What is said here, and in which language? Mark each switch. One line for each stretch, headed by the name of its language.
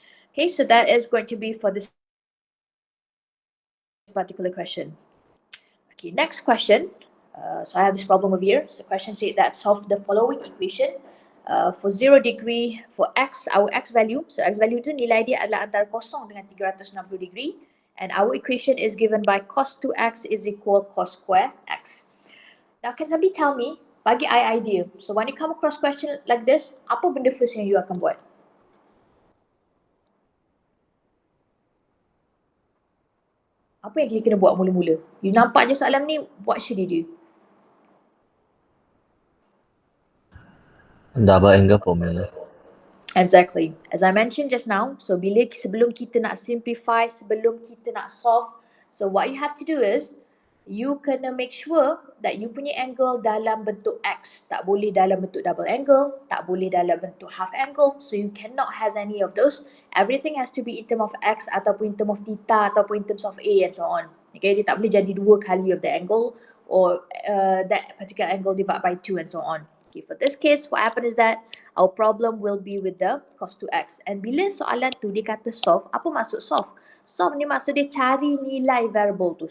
English: Okay, so that is going to be for this particular question. Okay, next question. So I have this problem over here. So the question said that solve the following equation for 0 degree for x, our x value.
Malay: So x value tu nilai dia adalah antara 0 dengan 360 degree.
English: And our equation is given by cos 2x is equal cos square x. Now can somebody tell me,
Malay: bagi I idea.
English: So when you come across question like this,
Malay: apa benda first yang you akan buat? Apa yang kita kena buat mula-mula? You nampak je soalan ni,
English: what should you do? Double angle formula. Exactly. As I mentioned just now, so
Malay: sebelum kita nak simplify, sebelum kita nak solve,
English: so what you have to do is, you kena make sure that you punya angle dalam bentuk X.
Malay: Tak boleh dalam bentuk double angle, tak boleh dalam bentuk half angle,
English: so you cannot has any of those. Everything has to be in terms of X ataupun in terms of theta ataupun in terms of A and so on. Okay,
Malay: dia tak boleh jadi
English: 2 kali of the angle or that particular angle divided by 2 and so on. Okay, for this case, what happened is that our problem will be with the cos 2x.
Malay: And bila soalan tu dia kata solve, apa maksud solve? Solve ni maksud dia cari nilai variable tu.